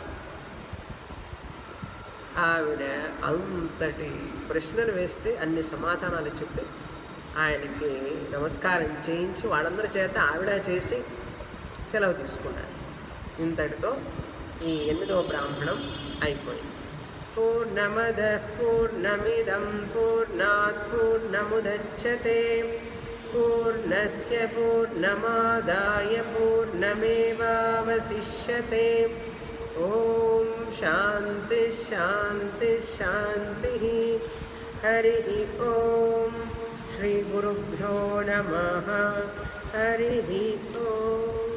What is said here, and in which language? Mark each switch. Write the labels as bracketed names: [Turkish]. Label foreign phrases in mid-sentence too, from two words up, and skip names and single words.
[Telugu] ఆవిడ అంతటి ప్రశ్నలు వేస్తే అన్ని సమాధానాలు చెప్పి ఆయనకి నమస్కారం చేయించి వాళ్ళందరి చేత ఆవిడ చేసి సెలవు తీసుకున్నారు. ఇంతటితో ఈ 8వ బ్రాహ్మణం అయిపోయింది. [Sanskrit] పూర్ణమద పూర్ణమిదం పూర్ణాత్ పూర్ణముదచ్యతే పూర్ణస్య పూర్ణమాదాయ పూర్ణమేవావశిష్యతే. ఓం శాంతి శాంతి శాంతి. హరి ఓం. శ్రీ గురుభ్యో నమః. హరి ఓం.